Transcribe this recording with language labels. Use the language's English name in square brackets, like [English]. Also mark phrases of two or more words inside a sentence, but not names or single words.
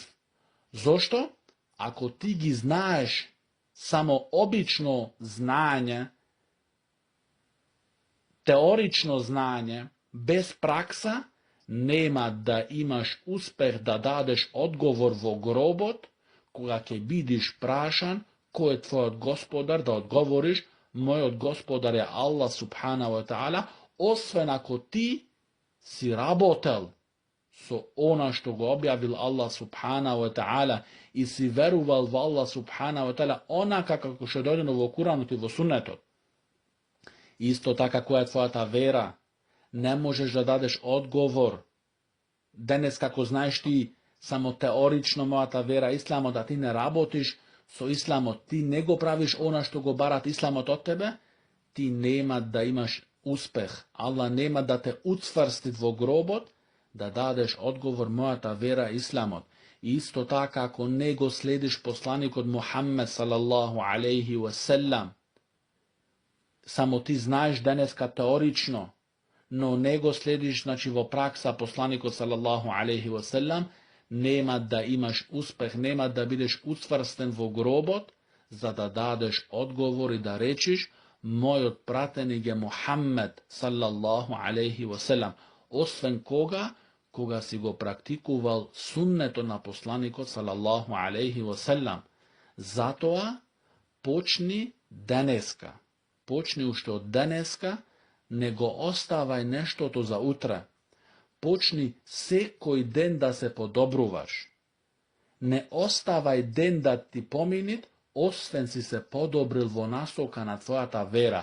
[Macedonian] Зашто? Ако ти ги знајеш само обично знање, теорично знање, без пракса, нема да имаш успех да дадеш одговор во гробот, кога ќе бидиш прашан, ко је твој господар, да одговориш, мој господар је Аллах [Arabic] سبحانه وتعالى, [Macedonian] освен ако ти си работел со она што го објавил Аллах [Arabic] سبحانه وتعالى [Macedonian] и си веровал в Аллах [Arabic] سبحانه وتعالى [Macedonian] онака како што је додано во Курану и во сунету. Исто така која је твоја та вера, не можеш да дадеш одговор. Данас како знаш ти само теорично моја та вера исламо да ти не работиш со исламо, ти него правиш она што го барат исламот од тебе, ти нема да имаш успех. Аллах нема да те уцврсти во гробот, да дадеш одговор моја та вера исламот. Исто така ако него следиш посланик од Мухамед [Arabic] صلى الله عليه وسلم, [Macedonian] само ти знаш данеска теорично, но него следиш, значи во пракса посланику [Arabic] صلى الله عليه وسلم, [Macedonian] нема да имаш успех, нема да будеш уцврстен во гробот, за да дадеш одговор и да речиш, мој отпратеник је Мухамед [Arabic] صلى الله عليه وسلم, [Macedonian] освен кога си го практиковал сунето на посланику [Arabic] صلى الله عليه وسلم. [Macedonian] Зато почни данеска, почни уште од данеска, него оставај нешто то за утра. Почни секој ден да се подобруваш. Не оставај ден да ти поминит, освен си се подобрил во насока на твоја та вера.